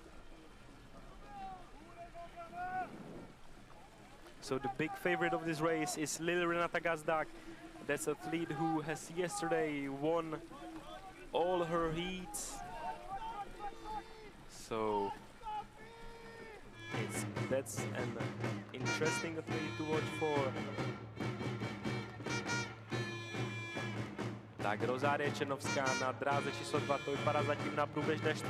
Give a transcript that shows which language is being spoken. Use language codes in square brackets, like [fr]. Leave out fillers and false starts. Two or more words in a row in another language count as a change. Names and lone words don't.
[en] So the big favorite of this race is Lily Renata Gazdak. That's an athlete who has yesterday won all her heats. So that's an interesting athlete to watch for. [cs] Tak Rozárie Černovská na dráze číslo 2, to vypadá zatím na průběžné 4.